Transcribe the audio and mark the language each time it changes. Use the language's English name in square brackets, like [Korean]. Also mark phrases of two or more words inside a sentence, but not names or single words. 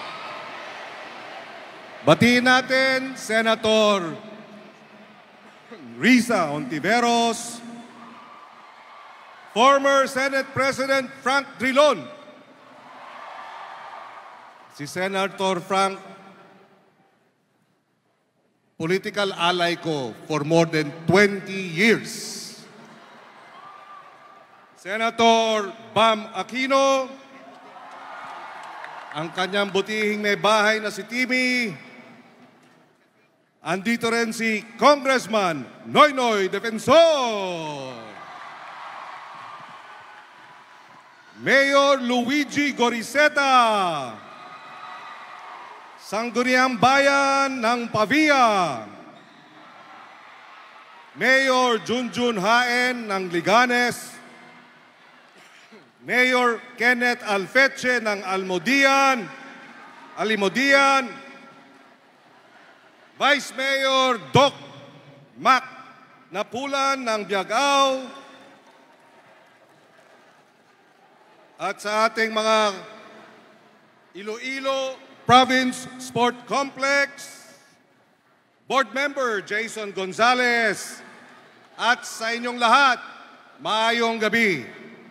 [Filipino] Batiin natin, Senator Risa Ontiveros, former Senate President Frank Drilon. Si Senator Frank, [English] political ally [Filipino] ko [English] for more than 20 years. [Filipino] Senator Bam Aquino, ang kanyang butihing may bahay na si Timmy. Andito rin si Congressman Noynoy Defensor. Mayor Luigi Goriseta, Sangguniang Bayan ng Pavia. Mayor Junjun Haen ng Liganes. Mayor Kenneth Alfeche ng Alimodian. Vice Mayor Doc Mac Napulan ng Biagao. At sa ating mga Iloilo Province Sport Complex, [English] Board Member [Filipino] Jason Gonzales, at sa inyong lahat, [Hiligaynon] maayong gabi.